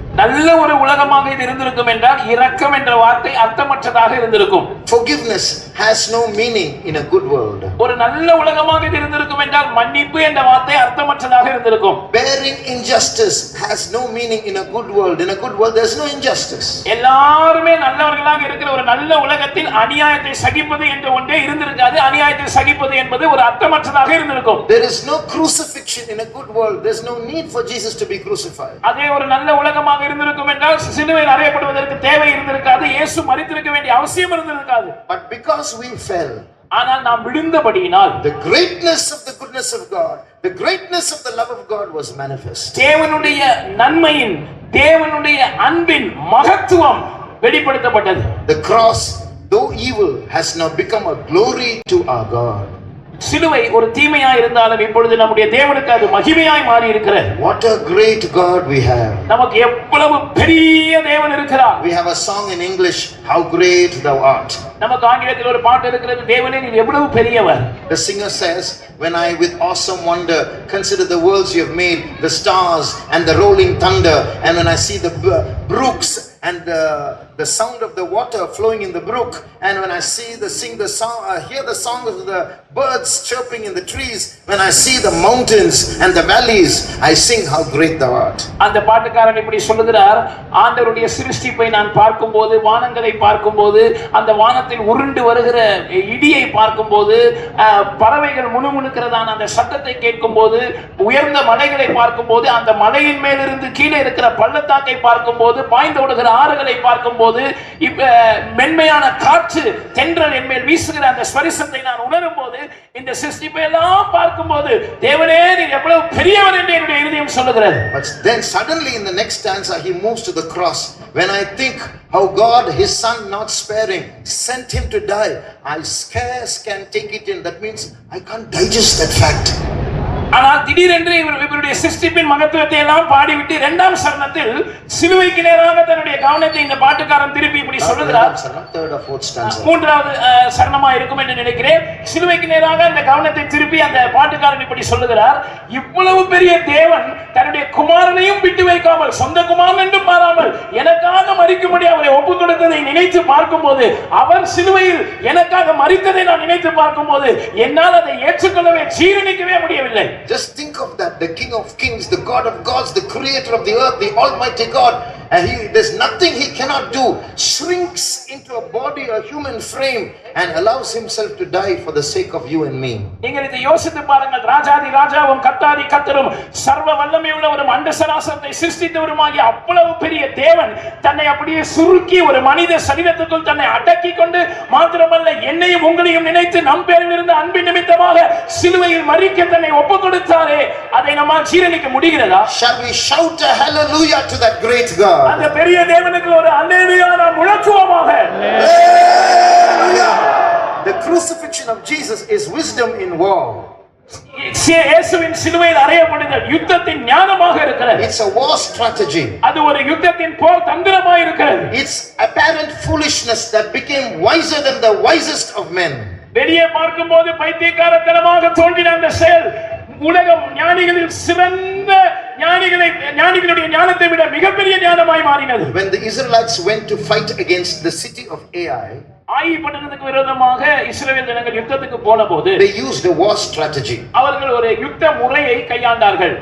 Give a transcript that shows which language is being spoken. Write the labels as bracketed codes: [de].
[ta] நல்ல ஒரு உலகமாக இது இருந்திருக்கும் என்றால் இரக்கம் என்ற வார்த்தை அர்த்தமற்றதாக இருந்திருக்கும். [en] Forgiveness has no meaning in a good world. [ta] ஒரு நல்ல உலகமாக இது இருந்திருக்கும் என்றால் மன்னிப்பு என்ற வார்த்தை அர்த்தமற்றதாக இருந்திருக்கும். [en] Bearing injustice has no meaning in a good world. In a good world there's no injustice. [ta] எல்லாரும் நல்லவர்களாக இருக்கிற ஒரு நல்ல உலகத்தில் அநியாயத்தை சகிப்பது என்ற ஒன்றே இருந்திருக்காது. அநியாயத்தை சகிப்பது என்பது ஒரு அர்த்தமற்றதாக இருந்திருக்கும். [en] There is no crucifixion in a good world. There's no need for Jesus to be crucified. [ta] அதே ஒரு நல்ல உலகமாக இருந்திருக்கும் என்றால் சிலுவையில் அறையப்படுவதற்கு தேவை இருந்திருக்காது. இயேசு மரித்திருக்க வேண்டிய அவசியம் இருந்திருக்காது. [en] But because we fell, [ta] ஆனால் நாம் விழுந்தபடியினால் [en] the greatness of the goodness of God, the greatness of the love of God was manifest. [ta] தேவனுடைய நன்மையின், தேவனுடைய அன்பின் மகத்துவம் வெளிப்படுத்தப்பட்டது. [en] The cross, though evil, has now become a glory to our God. [ta] சிலுவை ஒரு தீமையாய் இருந்தாலும் இப்பொழுது நம்முடைய தேவனுக்கு அது மகிமையாய் மாறி இருக்கிறது. [en] What a great God we have. [ta] நமக்கு எவ்வளவு பெரிய தேவன் இருக்கிறார். [en] We have a song in English, How Great Thou Art. [ta] நமக்கு ஆங்கிலத்தில் ஒரு பாட்டு இருக்கிறது, தேவனே நீர் எவ்வளவு பெரியவர். [en] The singer says, when I with awesome wonder consider the worlds you have made, the stars and the rolling thunder, and when I see the brooks and the sound of the water flowing in the brook, and when I see hear the song of the birds chirping in the trees, when I see the mountains and the valleys, I sing how great thou art. [ta] அந்த பாட்டுக்காரன் இப்படி சொல்லுகிறார், ஆண்டவருடைய சிருஷ்டிப்பை நான் பார்க்கும்போது, வானங்களை பார்க்கும்போது, அந்த வானத்தில் உருண்டு வருகிற இடியை பார்க்கும்போது, பறவைகள் முணுமுணுக்கிறதான அந்த சத்தத்தை கேட்கும்போது, உயர்ந்த மலைகளை பார்க்கும்போது, அந்த மலையின் மேலிருந்து கீழே இருக்கிற பள்ளத்தாக்கை பார்க்கும்போது, பாய்ந்து ஓடுகிற ஆறுகளை பார்க்கும்போது, மென்மையான காற்று தென்றல் என் மேல் வீசுகிற அந்த ஸ்பரிசத்தை நான் உணரும் போது, இந்த சிருஷ்டிப்பை எல்லாம் பார்க்கும்போது தேவனே நீர் எவ்வளவு பெரியவர் என்று என்னுடைய இதயம் சொல்லுகிறது. [en] But then suddenly in the next stanza he moves to the cross. When I think how God, his son not sparing, sent him to die, I scarce can take it in. That means I can't digest that fact. [ta] ஆனால் திடீரென்று இவருடைய சிருஷ்டிப்பின் மகத்துவத்தை எல்லாம் பாடிவிட்டு இரண்டாம் சரணத்தில் சிலுவைக்கு நேராக தன்னுடைய கவனத்தை இந்த பாட்டுக்காரன் திருப்பி இப்படி சொல்லுகிறார். மூன்றாவது சரணமா இருக்கும் என்று நினைக்கிறேன். சிலுவைக்கு நேராக அந்த கவனத்தை திருப்பி அந்த பாட்டுக்காரன் இப்படி சொல்லுகிறார், இவ்வளவு பெரிய தேவன் தன்னுடைய குமாரனையும் விட்டு வைக்காமல், சொந்த குமாரன் என்றும் பாராமல் எனக்காக மரிக்கும்படி அவரை ஒப்பு கொடுத்ததை நினைத்து பார்க்கும்போது, அவர் சிலுவையில் எனக்காக மரித்ததை நான் நினைத்து பார்க்கும்போது என்னால் அதை ஏற்றுக்கொள்ளவே ஜீரணிக்கவே முடியவில்லை. [en] Just think of that, the King of Kings, the God of gods, the creator of the earth, the almighty God, and there's nothing he cannot do, shrinks into a body, a human frame, and allows himself to die for the sake of you and me. [ta] நீங்கள் இதை யோசித்து பாருங்கள். ராஜாதி ராஜாவும் கர்த்தாதி கர்த்தரும் சர்வ வல்லமையுள்ளவரும் அண்ட சராசரத்தை சிருஷ்டித்தவருமாகிய அவ்வளவு பெரிய தேவன் தன்னை அப்படியே சுருக்கி ஒரு மனித சரீரத்துக்குள் தன்னை அடக்கி கொண்டு, மாத்திரமல்ல என்னையும் உங்களையும் நினைத்து நம் பேரில் இருந்த அன்பின் நிமித்தமாக சிலுவையில் மரிக்க தன்னை ஒப்பு கொடுத்தாரே, அதை நம்மால் ஜீரணிக்க முடிகிறதா? [en] Shall we shout a hallelujah to that great God? [ta] அந்த பெரிய தேவனுக்கு ஒரு அல்லேலூயா நாம் முழக்குவோமாக. Hallelujah! [en] The crucifixion of Jesus is wisdom in war. [ta] இயேசுவின் சிலுவையில் அறையப்படுதல் யுத்தத்தின் ஞானமாக இருக்கிறது. [en] It's a war strategy. [ta] அது ஒரு யுத்தத்தின் போர் தந்திரமாக இருக்கிறது. [en] It's apparent foolishness that became wiser than the wisest of men. [ta] வெளியே பார்க்கும்போது பைத்தியக்காரத்தனமாக தோன்றின அந்த செயல் உலகம் ஞானிகளில் சிறந்த ஞானிகளுடைய ஞானத்தை விட மிகப்பெரிய ஞானமாய் மாறினது. [en] When the Israelites went to fight against the city of Ai, [ta] ஆயி பட்டணத்துக்கு விரோதமாக இஸ்ரவேல் ஜனங்கள் யுத்தத்துக்கு போனபோது [en] they used a war strategy. [ta] அவர்கள் ஒரு யுத்த முறையை கையாண்டார்கள்.